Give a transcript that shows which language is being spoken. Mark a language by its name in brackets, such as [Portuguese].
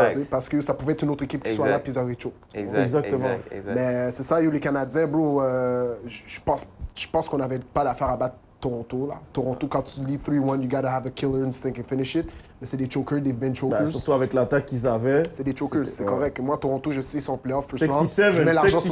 [French] Parce que ça pouvait être une autre équipe qui soit là, puis ils auraient choke. Exactement. Mais c'est ça, les Canadiens, bro, je pense qu'on n'avait pas d'affaire à battre Toronto, là. [English] Toronto, [French] quand tu lis 3-1, [English] you gotta have a killer instinct and finish it. [French] Mais c'est des chokers, des bench chokers. Surtout avec l'attaque qu'ils avaient. C'est des chokers, c'est correct. Moi, Toronto, je sais, ils sont playoff, first 67, round. Je mets l'argent sur